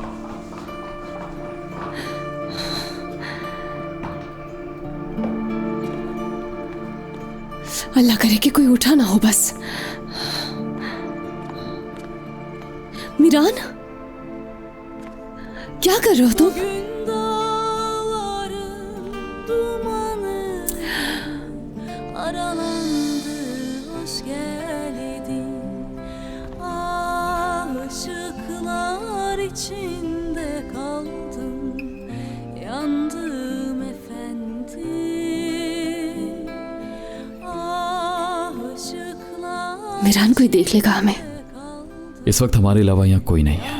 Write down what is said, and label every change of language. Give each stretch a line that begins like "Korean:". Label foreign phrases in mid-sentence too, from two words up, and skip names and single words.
Hindi: अल्लाह करे कि कोई उठा ना हो बस। मीरान, क्या कर रहे हो तुम?
Turkish: içinde kaldım, yandım efendim.
Hindi: मीरान, कोई देख लेगा हमें? इस वक्त हमारे अलावा यहाँ कोई नहीं है।